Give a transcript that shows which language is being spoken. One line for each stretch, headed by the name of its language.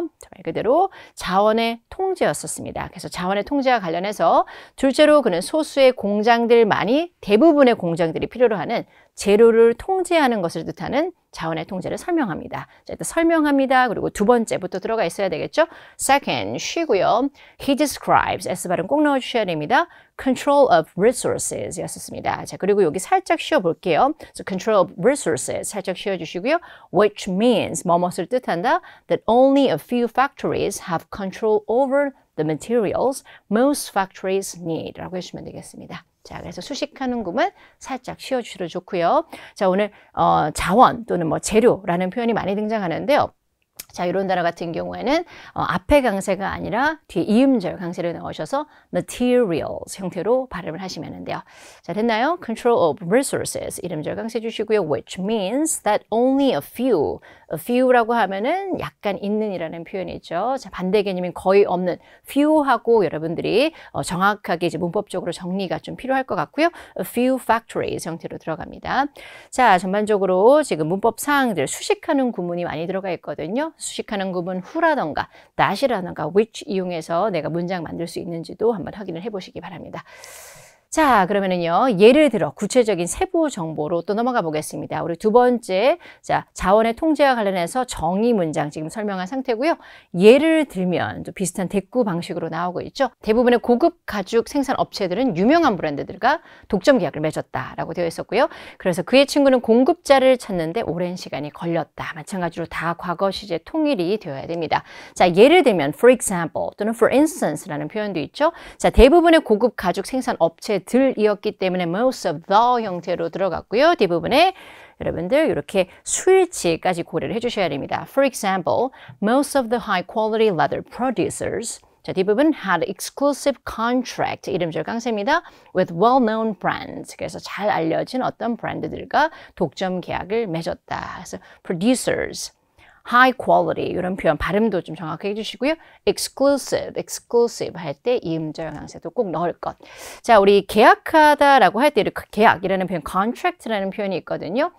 Korean: 말 그대로 자원의 통제였었습니다. 그래서 자원의 통제와 관련해서 둘째로 그는 소수의 공장들만이 대부분의 공장들이 필요로 하는 재료를 통제하는 것을 뜻하는 자원의 통제를 설명합니다. 자, 일단 설명합니다. 그리고 두 번째부터 들어가 있어야 되겠죠? Second, 쉬고요.
English: He describes,
Korean: S 발음 꼭 넣어주셔야 됩니다.
English: Control of resources 였었습니다.
Korean: 자, 그리고 여기 살짝 쉬어볼게요.
English: So, control of resources 살짝 쉬어주시고요. Which means, 뭐뭇을 뜻한다. That only a few factories have control over the materials most factories need 라고 해주시면 되겠습니다.
Korean: 자, 그래서 수식하는 구문 살짝 쉬어주셔도 좋고요. 자, 오늘 자원 또는 뭐 재료라는 표현이 많이 등장하는데요. 자, 이런 단어 같은 경우에는 앞에 강세가 아니라 뒤에 이음절 강세를 넣으셔서 materials 형태로 발음을 하시면 돼요. 자, 됐나요?
English: Control of resources
Korean: 이름절 강세 주시고요.
English: Which means that only a few
Korean: 라고 하면은 약간 있는이라는 표현이죠. 자, 반대 개념인 거의 없는 few하고 여러분들이 정확하게 이제 문법적으로 정리가 좀 필요할 것 같고요.
English: A few factories 형태로 들어갑니다.
Korean: 자, 전반적으로 지금 문법 사항들 수식하는 구문이 많이 들어가 있거든요. 수식하는 구문 who라던가 that이라던가 which 이용해서 내가 문장 만들 수 있는지도 한번 확인을 해보시기 바랍니다. 자, 그러면은요, 예를 들어 구체적인 세부 정보로 또 넘어가 보겠습니다. 우리 두 번째, 자, 자원의 통제와 관련해서 정의 문장 지금 설명한 상태고요. 예를 들면 또 비슷한 대꾸 방식으로 나오고 있죠. 대부분의 고급 가죽 생산 업체들은 유명한 브랜드들과 독점 계약을 맺었다라고 되어 있었고요. 그래서 그의 친구는 공급자를 찾는데 오랜 시간이 걸렸다. 마찬가지로 다 과거 시제 통일이 되어야 됩니다. 자, 예를 들면 for example 또는 for instance라는 표현도 있죠. 자, 대부분의 고급 가죽 생산 업체 들이었기 때문에 most of the 형태로 들어갔고요. 뒷부분에 여러분들 이렇게 수일치까지 고려를 해주셔야 됩니다.
English: For example, most of the high quality leather producers
Korean: 자, 뒷부분
English: had exclusive contract
Korean: 이름절 강세입니다.
English: with well-known brands
Korean: 그래서 잘 알려진 어떤 브랜드들과 독점 계약을 맺었다. 그래서 producers high quality 이런 표현 발음도 좀 정확하게 해주시고요. exclusive 할 때 이음절 강세도 꼭 넣을 것. 자, 우리 계약하다라고 할 때 계약이라는 표현, contract라는 표현이 있거든요.